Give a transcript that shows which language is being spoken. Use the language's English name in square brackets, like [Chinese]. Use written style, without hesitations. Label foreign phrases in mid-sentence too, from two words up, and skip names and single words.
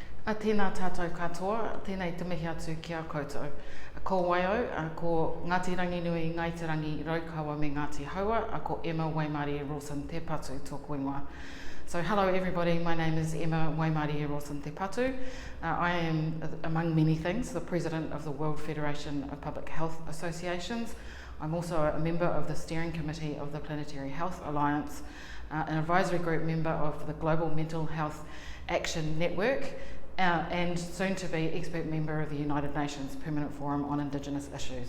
[Māori] Tēnā tātou katoa, tēnei te mihi atu ki a koutou. Ko Waio, ko Ngāti Rangi Nui, Ngāti Rangi Raukawa me Ngāti Haua, ko Emma Waimari Rawson-Te Patu tōku ingoa. [English] So hello everybody, my name is Emma Waimari Rawson-Te Patu. I am, among many things, the President of the World Federation of Public Health Associations. I'm also a member of the Steering Committee of the Planetary Health Alliance, an advisory group member of the Global Mental Health Action Network, and soon to be expert member of the United Nations Permanent Forum on Indigenous Issues.